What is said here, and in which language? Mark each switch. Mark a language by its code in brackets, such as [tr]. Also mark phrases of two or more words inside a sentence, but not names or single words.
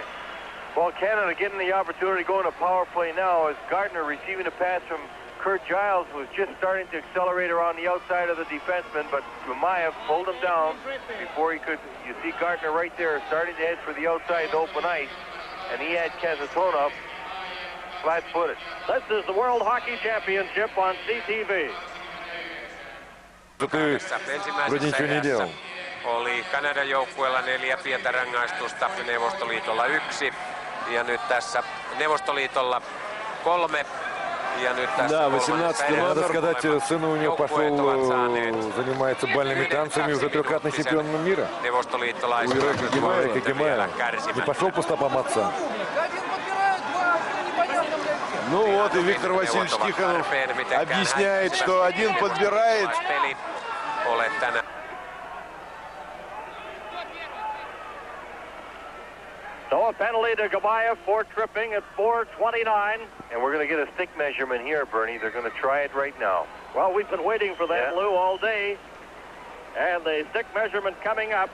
[en] Well, Canada getting the opportunity to go in a power play now as Gartner receiving a pass from Kurt Giles was just starting to accelerate around the outside of the defenseman, but Gamayev pulled him down before he could. You see Gartner right there starting to head for the outside open ice, and he had Kazatonov flat-footed. This is the World Hockey Championship on CTV. [ru] Вроде ничего не делал. [fi] Oli Kanadan joukkueella 4 pientä rangaistusta, Neuvostoliitolla 1 ja nyt tässä Neuvostoliitolla 3. [ru] Да, 18-й Надо сказать, сын у него пошел, занимается бальными танцами, уже трехкратный чемпион мира. Не пошел по стопам отца. Ну вот, и Виктор Васильевич Тихонов объясняет, что один подбирает. [en] So a penalty to Gamayev for tripping at 4:29. And we're going to get a stick measurement here, Bernie. They're going to try it right now. Well, we've been waiting for that, Lou, all day. And the stick measurement coming up.